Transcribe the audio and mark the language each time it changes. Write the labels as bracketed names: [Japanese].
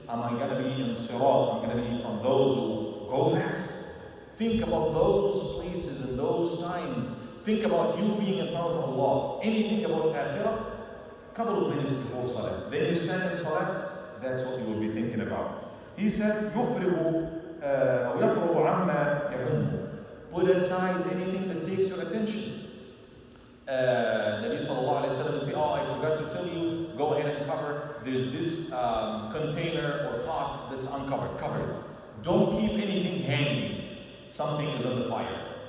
[English] Am I going to be in Sirat? Am I going to be from those who go fast? Think about those places and those times. Think about you being in front of Allah. Anything about Akhirah, couple of minutes before Salah. Then you stand in Salah, that's what you will be thinking about. He said, [Arabic] يفرغ عما يهمه. [English] Put aside anything that takes your attention. Nabi sallallahu alayhi wa sallam would say, oh, I forgot to tell you, go ahead and cover. There's this container or pot that's uncovered. Cover it. Don't keep anything hanging. Something is on the fire.